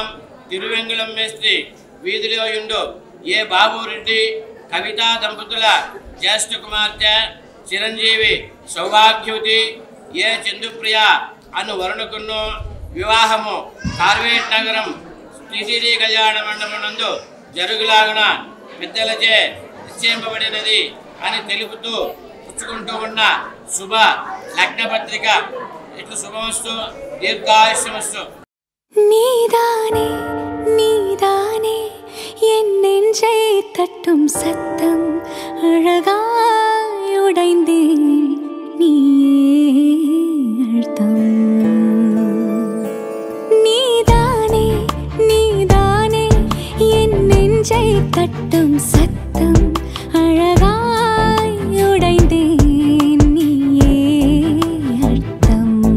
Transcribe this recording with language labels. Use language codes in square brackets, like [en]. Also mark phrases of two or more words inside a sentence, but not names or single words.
[te] తిరువెంగుళం మేస్త్రి వీధిలో ఉండు ఏ బాబురెడ్డి కవితా దంపతుల జ్యేష్ఠ కుమార్తె చిరంజీవి సౌభాగ్యవతి ఏ చందుప్రియ అను వరుణకును వివాహము కార్వేట్ నగరం టీటీడీ కళ్యాణ మండపం నందు జరుగులాగున పెద్దలచే నిశ్చయింపబడినది అని తెలుపుతూ పుచ్చుకుంటూ ఉన్న శుభ లగ్న పత్రిక ఇట్లు శుభమస్తు, దీర్ఘాయుష్యమస్తు. [ta] நீதானே நீதானே என் நெஞ்சை தட்டும் சத்தம் அழகாய் உடைந்தேன் நீயே அழுத்தம். நீதானே நீதானே என் நெஞ்சை தட்டும் சத்தம் அழகாய் உடைந்தேன் நீயே அழுத்தம்.